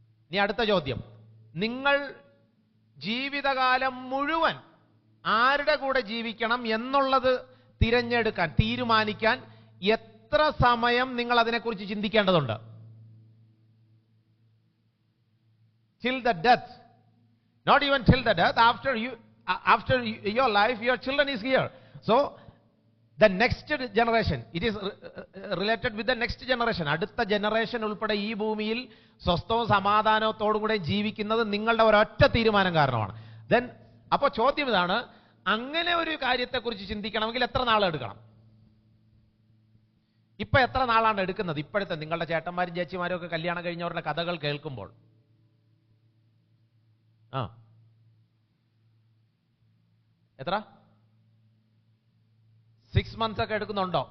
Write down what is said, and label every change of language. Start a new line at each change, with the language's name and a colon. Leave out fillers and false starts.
Malayalam: ഇനി അടുത്ത ചോദ്യം, നിങ്ങൾ ജീവിതകാലം മുഴുവൻ ആരുടെ കൂടെ ജീവിക്കണം എന്നുള്ളത് തീരുമാനിക്കാൻ എത്ര സമയം നിങ്ങൾ അതിനെക്കുറിച്ച് ചിന്തിക്കേണ്ടതുണ്ട്?
English: Till the death, not even till the death, after your life, your children is here. So the next generation, it is related with the next generation.
Malayalam: അടുത്ത ജനറേഷൻ ഉൾപ്പെടെ ഈ ഭൂമിയിൽ സ്വസ്ഥവും സമാധാനത്തോടും കൂടെ ജീവിക്കുന്നത് നിങ്ങളുടെ ഒരൊറ്റ തീരുമാനം കാരണമാണ്. ദെൻ അപ്പോൾ ചോദ്യം ഇതാണ്, അങ്ങനെ ഒരു കാര്യത്തെക്കുറിച്ച് ചിന്തിക്കണമെങ്കിൽ എത്ര നാളെടുക്കണം? ഇപ്പൊ എത്ര നാളാണ് എടുക്കുന്നത്? ഇപ്പോഴത്തെ നിങ്ങളുടെ ചേട്ടന്മാരും ചേച്ചിമാരും ഒക്കെ കല്യാണം കഴിഞ്ഞവരുടെ കഥകൾ കേൾക്കുമ്പോൾ എത്ര 6 months ഒക്കെ എടുക്കുന്നുണ്ടോ?